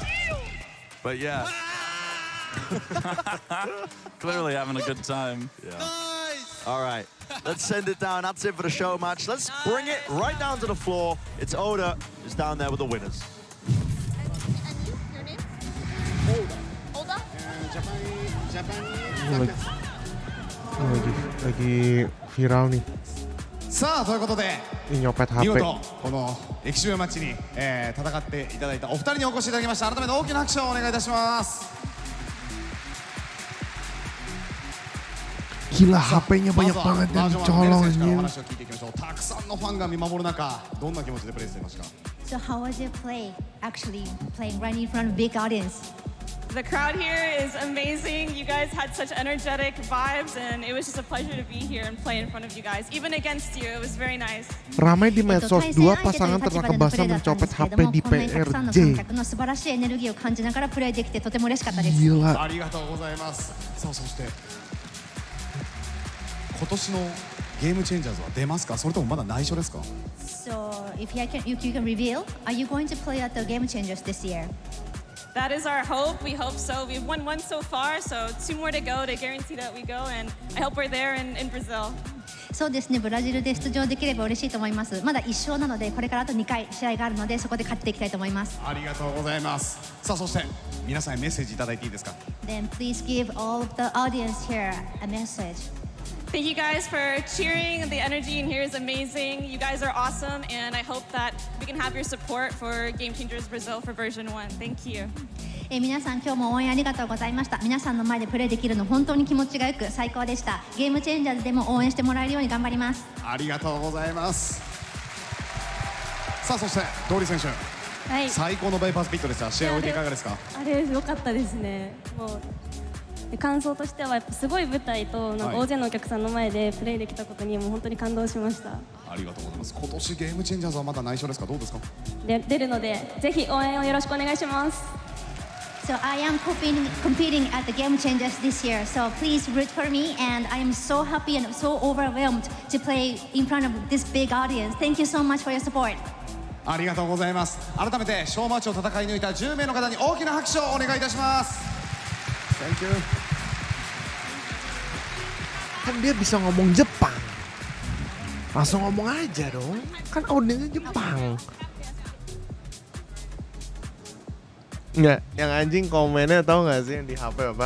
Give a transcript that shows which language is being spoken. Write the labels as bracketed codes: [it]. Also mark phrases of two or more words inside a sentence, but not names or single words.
[en] But yeah. Clearly having a good time. Yeah. All right, let's send it down. That's it for the show match. Let's bring it right down to the floor. It's Oda who's down there with the winners. Your name? Oda? [id] Lagi viral nih. [ja] さあということで [id] Ini nyopet [ja] 見 [id] HP. [ja] 事この歴史上マッチに、戦っていただいたお二人にお越しいただきました。改めて大きな拍手をお願いいたします。 [id] Gila, HP-nya banyak banget dan colong anjing. [ja] 話を聞いていきましょう。たくさんのファンが見守る中、どんな気持ちでプレイしていましたか？ [en] So how was your play? Actually playing right in front of big audience. The crowd here is amazing. You guys had such energetic vibes, and it was just a pleasure to be here and play in front of you guys. Even against you, it was very nice. [id] Ramai di medsos, dua pasangan tertangkap basah mencopet HP di PRJ. Gila. [ja] ありがとうございます。さあそして今年のゲームチェンジャーズは出ますか？それともまだ内緒ですか？ [en] So if you can reveal, are you going to play at the Game Changers this year? That is our hope. We hope so. We've won one so far, so 2 more to go to guarantee that we go, and I hope we're there in Brazil. [ja] そうですね、ブラジルで出場できれば嬉しいと思います。まだ1勝なので、これからあと2回試合があるので、そこで勝っていきたいと思います。ありがとうございます。さあそして皆さんへメッセージいただいていいですか？ [en] Then please give all of the audience here a message. Thank you guys for cheering. The energy in here is amazing. You guys are awesome, and I hope that we can have your support for Game Changers Brazil for version 1. Thank you. [ja] 皆さん今日も応援ありがとうございました。皆さんの前でプレーできるの本当に気持ちがよく最高でした。ゲームチェンジャーズでも応援してもらえるように頑張ります。ありがとうございます。さあそして通り選手、はい、最高のバイパスピットでした。試合を終えていかがですか？あれ良かったですね。もう感想としてはやっぱすごい舞台となんか大勢のお客さんの前でプレーできたことにもう本当に感動しました。ありがとうございます。今年ゲームチェンジャーズはまだ内緒ですか？どうですか？出るのでぜひ応援をよろしくお願いします。 [en] So I am competing at the Game Changers this year. So please root for me, and I am so happy and so overwhelmed to play in front of this big audience. Thank you so much for your support. [ja] ありがとうございます。改めてショーマッチを戦い抜いた10名の方に大きな拍手をお願いいたします。 [en] Thank you. [id] Kan dia bisa ngomong Jepang. Langsung ngomong aja dong. Kan audiensnya Jepang. Nggak, yang anjing komennya tahu nggak sih yang di HP apa?